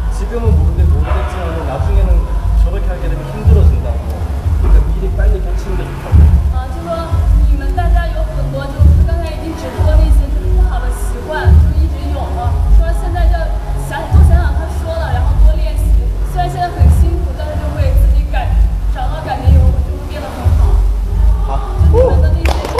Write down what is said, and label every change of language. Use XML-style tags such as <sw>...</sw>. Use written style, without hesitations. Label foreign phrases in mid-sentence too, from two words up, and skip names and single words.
<ko>지금은 모르겠지만 나중에는 저렇게 하게 되면 힘들어진다고. 그러니까 미리 빨리 고치는 게 좋다고.</ko> <zh>就说你们大家有很多就是刚才已经指出了那些就是不好的习惯，就一直有了。说现在就多想想他说了，然后多练习。虽然现在很辛苦，但是就会自己找到感觉以后就会变得很好。好，就你们的那些。</zh>